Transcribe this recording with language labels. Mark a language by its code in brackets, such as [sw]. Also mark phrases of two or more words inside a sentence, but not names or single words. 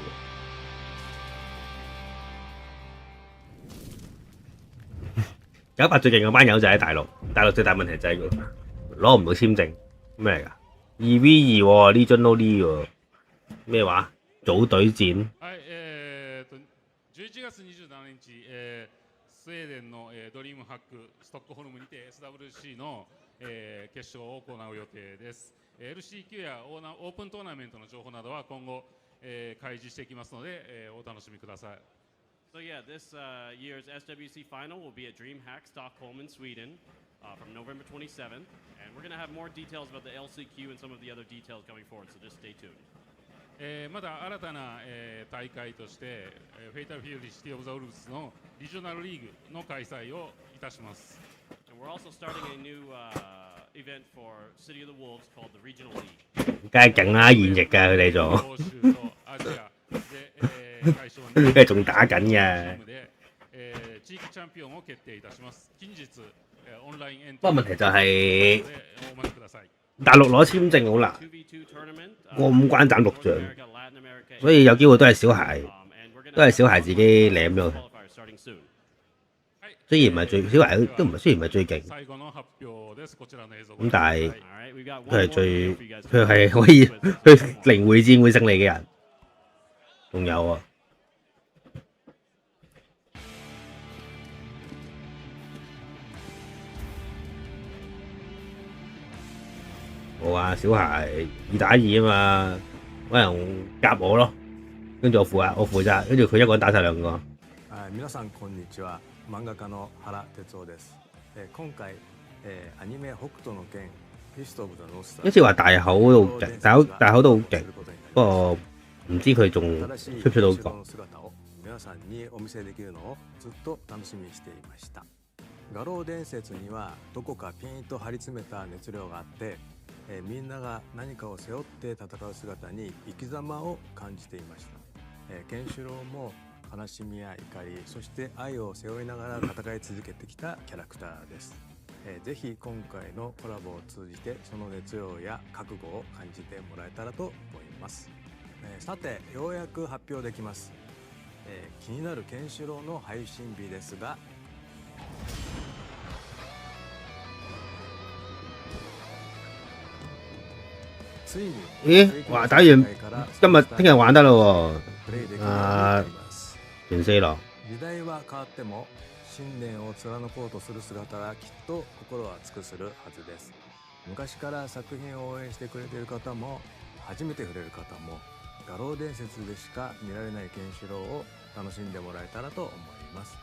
[yue] 嘅。98最勁嗰班友就喺大陸，大陸最大問題就係攞唔到簽證，咩嚟㗎？2v2 喎，呢樽 no 呢喎，咩話？組隊戰。 [ja] はい、11月27日、 スウェーデンの、ドリームハックストックホルムにて SWC の、決勝を行う予定です。LCQ やオープントーナメントの情報などは今後、開示していきますので、お楽しみください。 [en] So yeah, this year's SWC final will be at DreamHack Stockholm in Sweden from November 27th, and we're going to have more details about the LCQ and some of the other details coming forward, so just stay tuned. [ja] まだ新たな、大会として、フェイタルフューリーシティオブザウルブスのリジョナルリーグの開催をいたします。 [en] And we're also starting a new event for City of the Wolves called the Regional League. [yue] 梗係勁啦，現役㗎佢哋仲，佢哋仲打緊嘅。 [ja] 地域チャンピオンを決定いたします。近日、オンラインエン [yue] 不過問題就係 [ja] お待ちください。 [yue] 大陸攞簽證好難，過五關斬六將，所以有機會都係小孩，自己舐咗。雖然唔係最小孩都唔係，雖然唔係最勁，咁但係佢係可以去零會戰會勝利嘅人，仲有啊。冇啊，小孩2打2啊嘛，揾人夾我咯，跟住我負責，跟住佢一個人打晒兩個。 [ja] 皆さんこんにちは。漫画家の原哲夫です。今回アニメ北斗の拳フィストオブザノースター。 [yue] 好似話大口都好勁，大口都好勁，不過唔知佢仲出唔出到國。 [ja] 皆さんにお見せできるのをずっと楽しみにしていました。画廊伝説にはどこかピンと張り詰めた熱量があって、みんなが何かを背負って戦う姿に生き様を感じていました。ケンシロウも悲しみや怒り、そして愛を背負いながら戦い続けてきたキャラクターです。ぜひ今回のコラボを通じてその熱量や覚悟を感じてもらえたらと思います。さて、ようやく発表できます。気になるケンシロウの配信日ですが、咦？ [yue] 哇！打完聽日玩得咯喎，全4 郎。 [ja] 時代は変わっても信念を貫こうとする姿はきっと心は尽くするはずです。昔から作品を応援してくれている方も初めて触れる方も画廊伝説でしか見られないケンシロウを楽しんでもらえたらと思います。